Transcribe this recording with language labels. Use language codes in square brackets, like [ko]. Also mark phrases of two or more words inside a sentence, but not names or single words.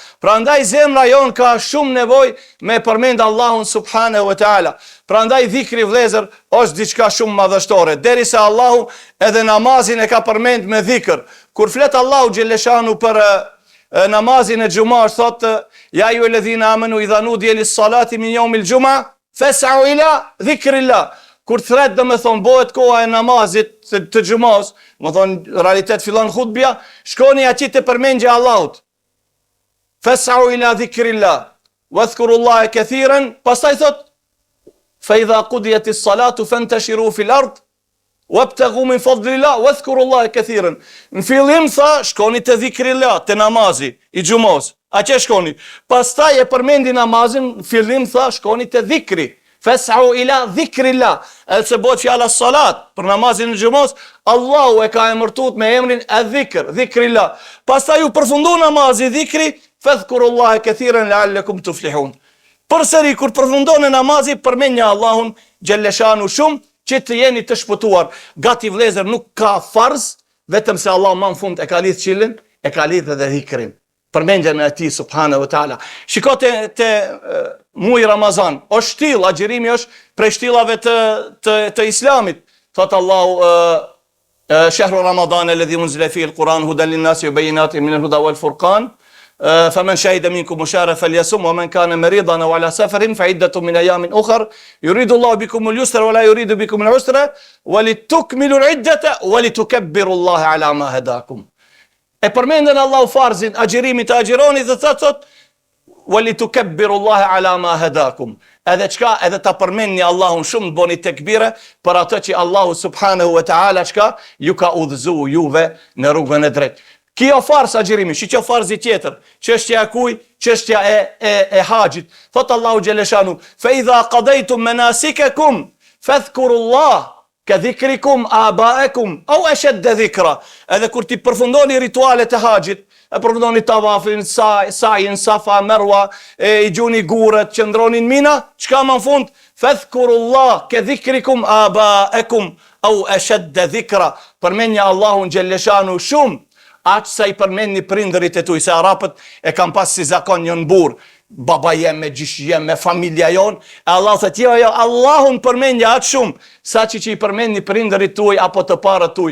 [sq] Prandaj zemra jon ka shumë nevojë me përmend Allahun [ar] سبحانه وتعالى. [sq] Prandaj dhikri, vëllezër, është diçka shumë madhështore. Derisa Allahu edhe namazin e ka përmend me dhikr. Kur flet Allahu xheleshanu për namazin e xumës, thotë [ar] يا أيها الذين آمنوا إذا نودي للصلاة من يوم الجمعة فاسعوا إلى ذكر الله. [sq] Kur thret do me thonë, bëhet koha e namazit të xumës, më thonë, realitet fillon hutbja, shkoni ati të përmendje Allahut. [ar] فاسعوا إلى ذكر الله، واذكروا الله كثيرا, [sq] pastaj thot, [ar] فإذا قضيت الصلاة فانتشروا في الأرض وابتغوا من فضل الله واذكروا الله كثيرا. [sq] Në fillim tha, shkoni të dhikrillah, të namazi i xumës. A që shkoni? Pastaj e përmendi namazin, në fillim tha, shkoni të dhikri. [ar] فاسعوا إلى ذكر الله. [sq] Edhe se bëhet fjala salat për namazin e xumës, Allahu e ka emërtuar me emrin e dhikr, dhikrillah. Pastaj u përfundu namazi dhikri, [ar] فاذكروا الله كثيرا لعلكم تفلحون. [sq] Përsëri kur përfundon namazi, përmendni Allahun xhelleshanu shumë që të jeni të shpëtuar. Gati vëllezër, nuk ka farz, vetëm se Allah më në fund e ka lidh qilin, e ka lidh edhe dhikrin. Përmendjen e tij [ar] سبحانه وتعالى. [sq] Shiko te muaj Ramazan, është shtill, agjërimi është prej shtillave të Islamit. Thot Allahu [ar] شهر رمضان الذي أنزل فيه القرآن هدى للناس وبينات من الهدى والفرقان. فمن شهد منكم الشهر فليصم ومن كان مريضا أو على سفر فعدة من أيام أخر يريد الله بكم اليسر ولا يريد بكم العسر ولتكملوا العدة ولتكبروا الله على ما هداكم. [sq] E përmendën Allahu farzin, agjërimin të agjironi dhe thot [ar] ولتكبروا الله على ما هداكم. [sq] Edhe çka, edhe ta përmendni Allahun shumë, bëni tekbire për atë që Allahu [ar] سبحانه وتعالى [sq] çka ju ka udhëzuar juve në rrugën e drejtë. Kjo farz agjërimi, shiqo farzi tjetër, çështja e kuj, çështja e haxhit. Thot Allahu xheleshanu, [ar] فإذا قضيتم مناسككم فاذكروا الله كذكركم آباءكم أو أشد ذكرا. [sq] Edhe kur ti përfundoni ritualet e haxhit, e përfundoni tavafin, sajin, Safa, Marwa, i gjuni gurët, qëndronin Mina, çka më në fund? [ar] فاذكروا الله كذكركم آباءكم أو أشد ذكرا. [sq] Përmendni Allahun xheleshanu shumë, aq sa i përmendni prindërit e tuaj, se arapët e kanë pas si zakon një burr, baba jem, me gjysh jem, me familja jon, e Allah thët, jo, Allahun përmendja atë shumë, sa që i përmendni prindërit tuaj, apo të parët tuaj.